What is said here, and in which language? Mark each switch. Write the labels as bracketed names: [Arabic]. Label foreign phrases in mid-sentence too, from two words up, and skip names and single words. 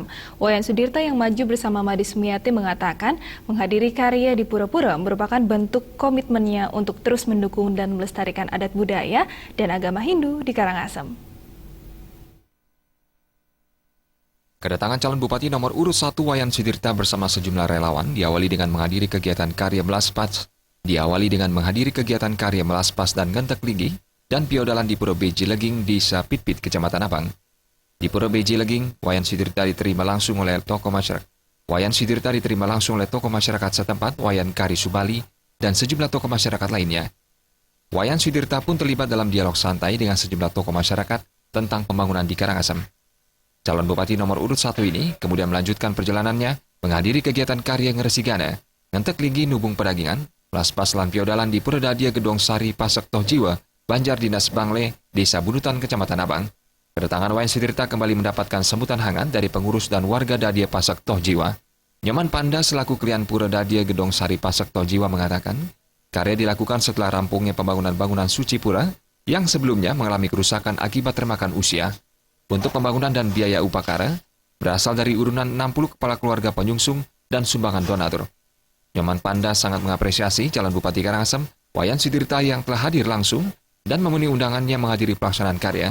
[Indonesian] Wayan Sudirta yang maju bersama Made Sumiati mengatakan menghadiri karya di pura-pura merupakan bentuk komitmennya untuk terus mendukung dan melestarikan adat budaya dan agama Hindu di Karangasem. Kedatangan calon Bupati nomor urut 1 Wayan Sudirta bersama sejumlah relawan diawali dengan menghadiri kegiatan karya melaspas dan gentek ligi dan piodalan di Pura Beji Leging di Desa Pitpit, Kecamatan Abang. Di Pura Beji Leging, Wayan Sudirta diterima langsung oleh tokoh masyarakat setempat, Wayan Kari Subali, dan sejumlah tokoh masyarakat lainnya. Wayan Sudirta pun terlibat dalam dialog santai dengan sejumlah tokoh masyarakat tentang pembangunan di Karangasem. Calon Bupati nomor urut 1 ini kemudian melanjutkan perjalanannya menghadiri kegiatan karya Ngresigana, Ngentek Ligi Nubung Pedagingan, Laspas lan Piodalan di Pura Dadia Gedong Sari Pasek Toh Jiwa, Banjar Dinas Bangle, Desa Bunutan, Kecamatan Abang. Kedatangan Wayan Sudirta kembali mendapatkan sambutan hangat dari pengurus dan warga Dadia Pasek Toh Jiwa. Nyoman Panda selaku Klian Pura Dadia Gedong Sari Pasek Toh Jiwa mengatakan, karya dilakukan setelah rampungnya pembangunan bangunan suci pura yang sebelumnya mengalami kerusakan akibat termakan usia. Untuk pembangunan dan biaya upakara berasal dari urunan 60 kepala keluarga penyungsung dan sumbangan donatur. Nyoman Panda sangat mengapresiasi calon Bupati Karangasem, Wayan Sudirta yang telah hadir langsung dan memenuhi undangannya menghadiri pelaksanaan karya.